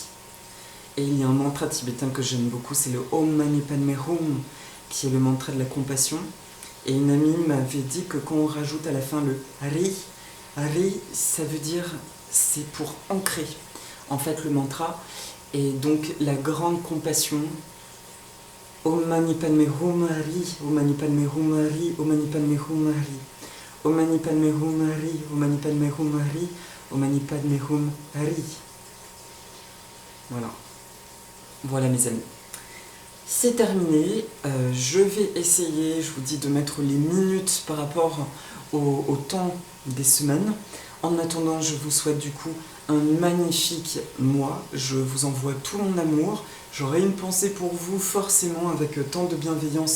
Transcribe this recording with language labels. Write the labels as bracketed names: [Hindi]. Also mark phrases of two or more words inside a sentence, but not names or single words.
[French] Et il y a un mantra tibétain que j'aime beaucoup, c'est le [Sanskrit] ओम् मणि पद्मे हुम्, [French] qui est le mantra de la compassion. Et une amie m'avait dit que quand on rajoute à la fin le [Sanskrit] हरि, हरि, [French] ça veut dire, c'est pour ancrer, en fait, le mantra. Et donc, la grande compassion, [Sanskrit] ओम् मणि पद्मे हुम् हरि, ओम् मणि पद्मे हुम् हरि, ओम् मणि पद्मे हुम् हरि, ओम् मणि पद्मे हुम् हरि, ओम् मणि पद्मे हुम् हरि, ओम् मणि पद्मे हुम् हरि. [French] Voilà. Voilà mes amis. C'est terminé, je vais essayer, je vous dis, de mettre les minutes par rapport au temps des semaines. En attendant, je vous souhaite du coup un magnifique mois, je vous envoie tout mon amour, j'aurai une pensée pour vous forcément avec tant de bienveillance.